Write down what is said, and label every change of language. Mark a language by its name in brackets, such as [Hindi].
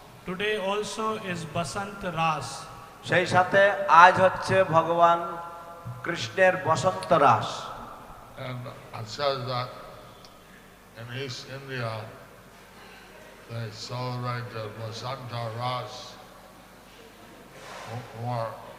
[English] Today also is Basant Ras. [Bangla] সেই সাথে আজ হচ্ছে ভগবান কৃষ্ণের বসন্ত রাস। [English] And it says that in East India they celebrate the Vasanta Ras more